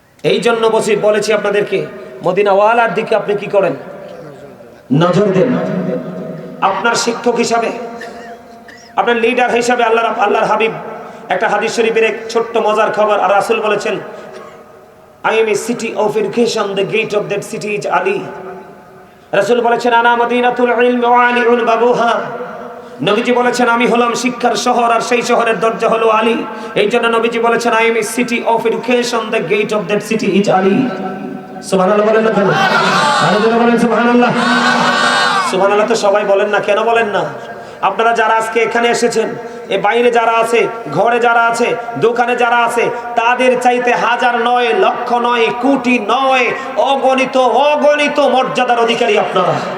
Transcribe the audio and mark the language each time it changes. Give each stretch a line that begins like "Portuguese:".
Bangla: এই জন্য বলেছি আপনাদেরকে, মদিনাওয়ালার দিকে আপনি কি করেন? নজর দেন। আপনার শিক্ষক হিসাবে, আপনার লিডার হিসাবে আল্লাহর হাবিব একটা হাদিস শরীফের এক ছোট্ট মজার খবর। আর রাসূল বলেছেন
English: I am a city of education, the gate of that city is Ali.
Bangla: রাসূল বলেছেন
Arabic: আনা মদিনাতুল ইলমি ওয়া আলিউন বাবুহা।
Bangla: নবীজি বলেছেন আমি হলাম শিক্ষার শহর আর সেই শহরের দরজা হলো আলী। এই জন্য নবীজি বলেছেন
English: I am a city of education, the gate of that city is Ali.
Bangla: সুবহানাল্লাহ বলেন না কেন? আরো জোরে বলেন সুবহানাল্লাহ। সুবহানাল্লাহ তো সবাই বলেন না, কেন বলেন না? আপনারা যারা আজকে এখানে এসেছেন, এ বাইরে যারা আছে, ঘরে যারা আছে, দোকানে যারা আছে, তাদের চাইতে হাজার নয়, লক্ষ নয়, কোটি নয়, অগণিত মর্যাদার অধিকারী আপনারা।